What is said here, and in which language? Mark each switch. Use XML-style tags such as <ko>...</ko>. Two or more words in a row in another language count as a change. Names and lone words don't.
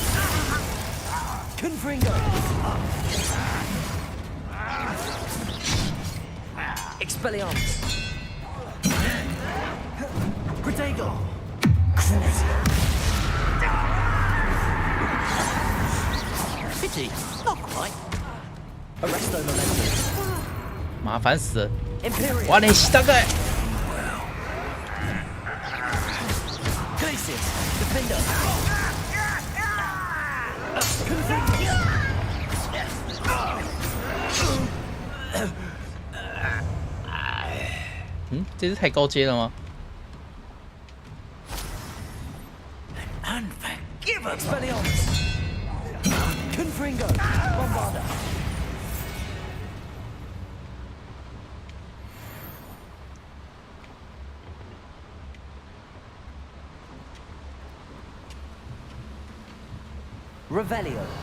<la>Confringo. Expelliarmus. Protego.</la> <en>Pity, not quite.</en> <la>Arresto Momentum.</la> <zh>麻烦死了！</zh> <la>Imperial.</la> <zh>哇，连续大概。</zh> <la>Glacius, Defender. Confringo.</la> <zh>嗯，这是太高阶了吗？</zh> <la>Expelliarmus. Confringo. Bombarda. Revelio.</la>